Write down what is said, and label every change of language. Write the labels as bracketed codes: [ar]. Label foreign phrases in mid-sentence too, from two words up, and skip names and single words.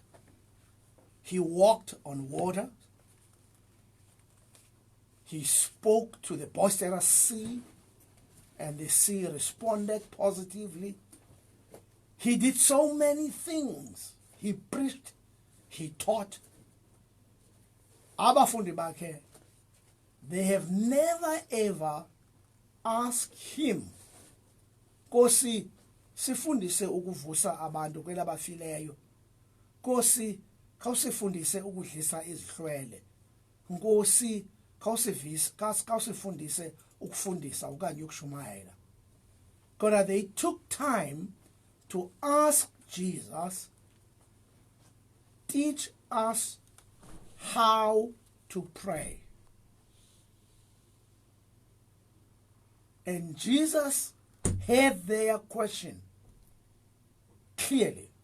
[en] He walked on water. He spoke to the boisterous sea, and the sea responded positively. He did so many things. He preached. He taught. [xh] Abafundi bakhe, [en] they have never ever asked him, [xh] Nkosi, sifundise ukuvusa abantu kwelabafileyo. Nkosi, khawusifundise ukudlisa izihlwele. Nkosi, khawusifundise ukufundisa okanye ukushumayela. [en] Kodwa they took time to ask Jesus, teach us how to pray. And Jesus heard their question clearly.